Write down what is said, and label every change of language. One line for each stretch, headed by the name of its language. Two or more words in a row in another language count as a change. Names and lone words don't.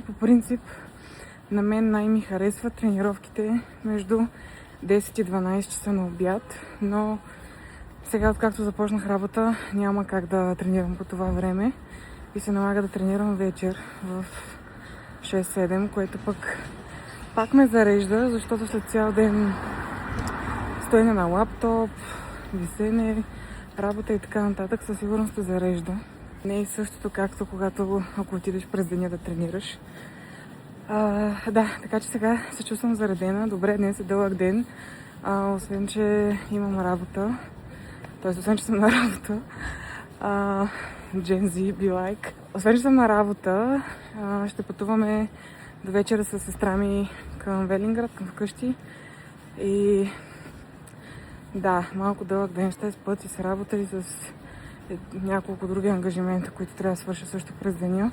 Bulgarian: По принцип, на мен най-ми харесват тренировките между 10 и 12 часа на обяд, но сега, откакто започнах работа, няма как да тренирам по това време и се налага да тренирам вечер в 6-7, което пак ме зарежда, защото след цял ден стоене на лаптоп, висене, работа и така нататък, със сигурност те зарежда. Не е същото както ако отидеш през деня да тренираш. Да, така че сега се чувствам заредена. Добре, днес е дълъг ден. Освен, че имам работа. Тоест, освен, че съм на работа.
English: Gen Z be like.
Bulgarian: Освен, че съм на работа, ще пътуваме до вечера с сестра ми към Велинград, към вкъщи. И да, малко дълъг ден ще е с път и с работа и с няколко други ангажимента, които трябва да свърша също през деня.